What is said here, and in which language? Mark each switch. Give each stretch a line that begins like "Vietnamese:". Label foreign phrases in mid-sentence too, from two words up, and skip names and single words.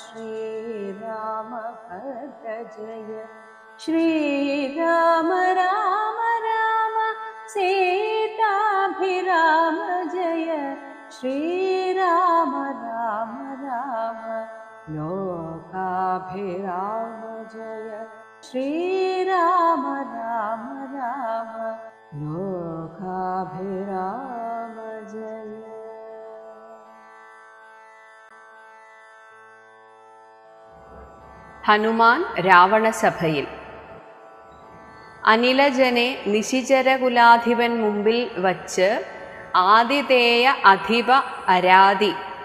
Sanskrit: श्रीरामभद्र जय श्रीराम राम राम सीताभिराम जय श्रीराम राम राम लोकाभिराम जय श्रीराम राम राम लोकाभिराम जय।
Malayalam: ഹനുമാൻ രാവണസഭയിൽ. അനിലജനെ നിശിചരകുലാധിപൻ മുമ്പിൽ വച്ച് ആതിഥേയ അധിപ അരാതി.